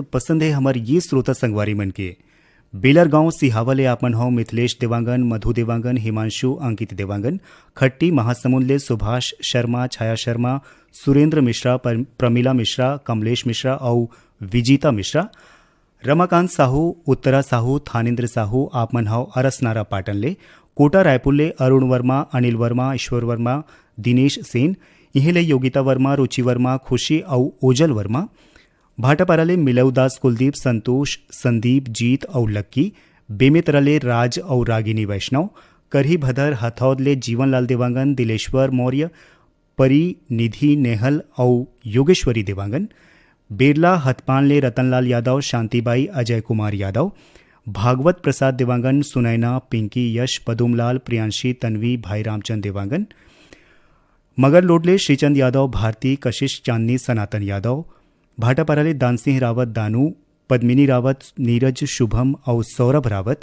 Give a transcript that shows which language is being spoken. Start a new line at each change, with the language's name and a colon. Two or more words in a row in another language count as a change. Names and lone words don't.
Chhattisgarhi: पसंद है हमार ये श्रोता संगवारी मन के। बेलर गांव सिहावले आपन हो मिथिलेश देवांगन, मधु देवांगन, हिमांशु, अंकित देवांगन। खट्टी महासमुंद ले सुभाष शर्मा, छाया शर्मा, सुरेंद्र मिश्रा, प्रमिला मिश्रा, कमलेश मिश्रा और विजीता मिश्रा। रमाकांत साहू, उत्तरा साहू, थानेन्द्र साहू आपमन हो अरसनारा पाटन ले। कोटा रायपुर ले अरुण वर्मा, अनिल वर्मा, ईश्वर वर्मा, दिनेश सेन। इहेले योगिता वर्मा, रुचि वर्मा, खुशी और ओजल वर्मा। भाटापारा ले मिलौदास, कुलदीप, संतोष, संदीप, जीत और लक्की। बेमेतरा ले राज और रागिनी वैष्णव। करही भदर हथौद ले जीवनलाल देवांगन, दिलेश्वर मौर्य, परी, निधि, नेहल और योगेश्वरी देवांगन। बेरला हथपान ले रतनलाल यादव, शांतिबाई, अजय कुमार यादव। भागवत प्रसाद देवांगन, सुनैना, पिंकी, यश, पदुमलाल, प्रियांशी, तन्वी, भाई रामचंद देवांगन। मगर लोडले श्रीचंद यादव, भारती, कशिश, चांदनी, सनातन यादव। भाटापारा ले दानसिंह रावत, दानू, पद्मिनी रावत, नीरज, शुभम और सौरभ रावत।